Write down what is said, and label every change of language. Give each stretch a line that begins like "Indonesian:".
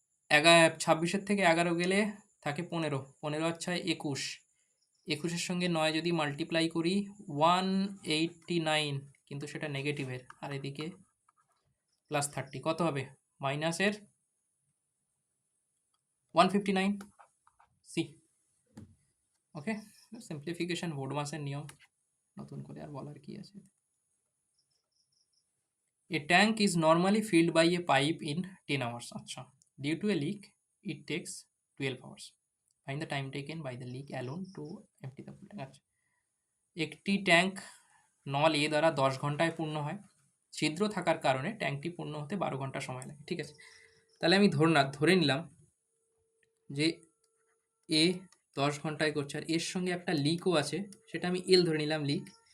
Bangla: 26 থেকে 11 গেলে থাকে 15, 15 আর 6 21, 21-এর সঙ্গে 9 যদি মাল্টিপ্লাই করি 189, কিন্তু সেটা নেগেটিভের, আর এদিকে +30 কত হবে? মাইনাসের 159 সি। ওকে, সিম্পলিফিকেশন বোর্ডমাসের নিয়ম, নতুন করে আর বলার কি আছে।
English: A tank is normally filled by a pipe in 10 hours.
Bangla: আচ্ছা,
English: due to a leak, it takes 12 hours. Find the time taken by the leak alone to empty the full tank.
Bangla: আচ্ছা, একটি tank নল এ দ্বারা 10 ঘন্টায় পূর্ণ হয়। ছিদ্র থাকার কারণে ট্যাঙ্কটি পূর্ণ হতে 12 ঘন্টা সময় লাগে। ঠিক আছে, তাহলে আমি ধরে নিলাম যে এ 10 ঘন্টায় করছে, আর এর সঙ্গে একটা লিকও আছে, সেটা আমি এল ধরে নিলাম লিক।